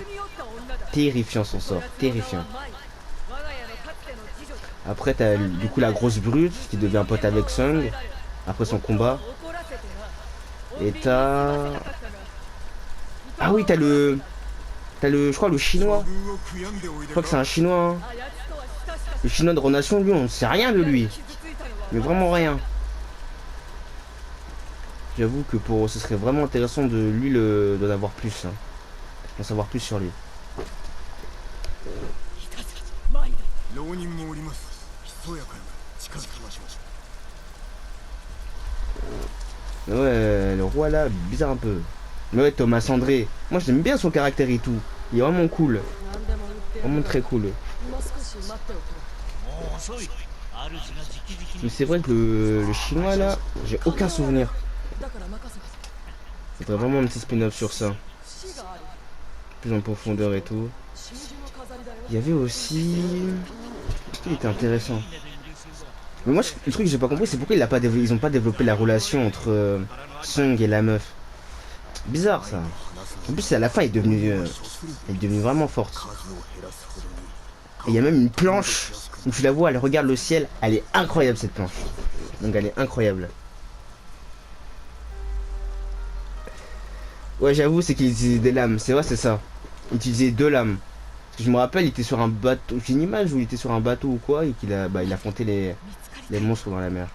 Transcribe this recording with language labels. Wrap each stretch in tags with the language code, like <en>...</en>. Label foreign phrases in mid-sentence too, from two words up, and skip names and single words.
<fr>Terrifiant son sort, terrifiant. Après t'as du coup la grosse brute qui devient pote avec Sung après son combat. Et t'as... Ah oui, t'as le, je crois le chinois.</fr> <ja>軍を悔やんでおい</ja> <fr>Je</fr> <ja>で</ja> <fr>crois que c'est</fr> <ja>か。</ja> <fr>un chinois. Hein. Le chinois de Renation, lui, on sait rien de lui. Mais vraiment rien. J'avoue que pour, ce serait vraiment intéressant de lui d'en avoir plus. Hein. D'en savoir plus sur lui.</fr> <ja>浪人もおります。ひそやかに近づきましょう。</ja> <fr>Mais ouais, le roi là, bizarre un peu. Mais ouais, Thomas André. Moi, j'aime bien son caractère et tout. Il est vraiment cool. Vraiment très cool.</fr> <ja>もう少し待っておくれ。</ja> <fr>Mais c'est vrai que le chinois là, j'ai aucun souvenir.</fr> <ja>だから任せて。</ja> <fr>Faudrait vraiment un petit spin-off sur ça.</fr> <ja>死がある。</ja> <fr>Plus en profondeur et tout.</fr> <ja>真珠の飾りだよ。</ja> <fr>Il y avait aussi... Il était intéressant. Mais moi, le truc que j'ai pas compris, c'est pourquoi ils ont pas développé la relation entre Sung et la meuf. Bizarre ça. En plus, à la fin, elle est devenue vraiment forte.</fr> <ja>数を減らすほどに。</ja> <fr>Et il y a même une planche où tu la vois, elle regarde le ciel. Elle est incroyable cette planche. Donc elle est incroyable. Ouais, j'avoue, c'est qu'il utilisait des lames. C'est vrai, c'est ça. Il utilisait 2 lames. Parce que je me rappelle, il était sur un bateau. J'ai une image où il était sur un bateau ou quoi et qu'il a, il affrontait les monstres dans la mer.</fr>